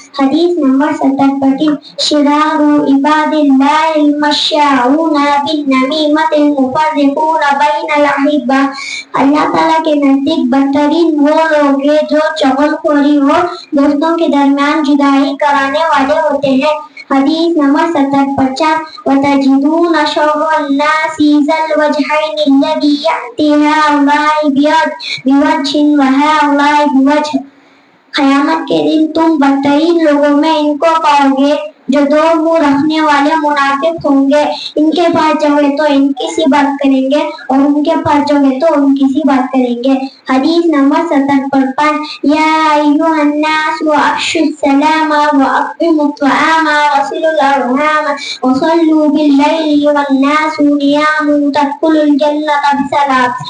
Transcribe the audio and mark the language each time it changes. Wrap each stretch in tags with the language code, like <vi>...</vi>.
<ur>حدیث نمبر 70 پر 3</ur> <ar>شرار عباد اللہ المشاؤون بالنمیمۃ المفرقون بین الاحبہ.</ar> <ur>اللہ تعالیٰ کے نزدیک بدترین وہ لوگ ہیں جو چغل خوری ہو دوستوں کے درمیان جدائی کرانے والے ہوتے ہیں. حدیث نمبر 70 پر 4</ur> <ar>وتجدون شر الناس ذا الوجهين الذي يأتي هؤلاء بوجه وهؤلاء بوجه.</ar> <ur>قیامت کے دن تم بدترین لوگوں میں ان کو پاؤ گے جو دو منہ رکھنے والے منافق ہوں گے. ان کے پاس جاؤ تو ان کی سی بات کریں گے اور ان کے پاس جاؤ تو ان کی سی بات کریں گے. حدیث نمبر 70 پر 5</ur> <ar>یا ایھا الناس افشوا السلام واطعموا الطعام وصلوا الارحام وصلوا باللیل والناس نیام تدخلوا الجنة بسلام.</ar>